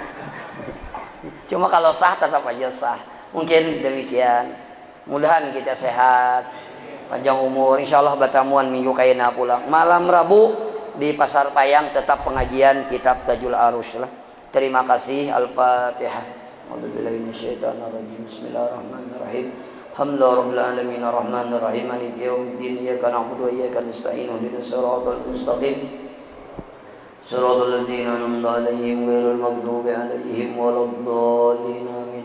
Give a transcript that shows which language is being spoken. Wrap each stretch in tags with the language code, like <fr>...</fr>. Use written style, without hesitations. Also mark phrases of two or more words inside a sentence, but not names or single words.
<id>Cuma kalau sah tetap aja sah. Mungkin demikian. Mudahan kita sehat, panjang umur. Insyaallah</id> <bjn>batamuan minggu kaina pulang.</bjn> <id>Malam Rabu di Pasar Payang tetap pengajian kitab Tajul Arus lah. Terima kasih. Al-Fatihah.</id> <ar>أعوذ بالله من الشيطان الرجيم. بسم الله الرحمن الرحيم. الحمد لله رب العالمين الرحمن الرحيم مالك يوم الدين إياك نعبد وإياك نستعين اهدنا الصراط المستقيم صراط الذين أنعمت عليهم غير المغضوب عليهم ولا الضالين آمين.</ar>